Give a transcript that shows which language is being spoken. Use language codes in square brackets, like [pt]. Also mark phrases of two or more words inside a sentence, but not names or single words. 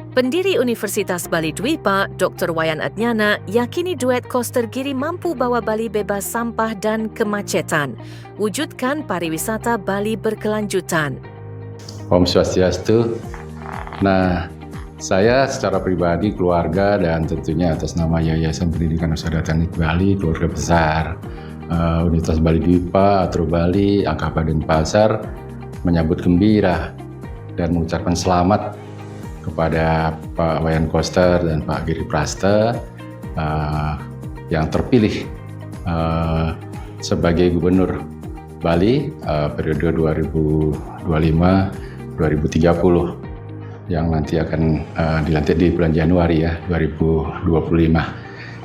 [id] Pendiri Universitas Bali Dwipa, Dr. Wayan Adnyana, yakini duet Koster Giri mampu bawa Bali bebas sampah dan kemacetan. Wujudkan pariwisata Bali berkelanjutan. [sa] Om Swastiastu. [id] Nah, saya secara pribadi, keluarga, dan tentunya atas nama Yayasan Pendidikan Usaha Teknik Bali, keluarga besar Universitas Bali Dwipa, Atro Bali, Angkapa Denpasar menyambut gembira dan mengucapkan selamat kepada Pak Wayan Koster dan Pak Giri Praste yang terpilih sebagai Gubernur Bali periode 2025-2030 yang nanti akan dilantik di bulan Januari 2025.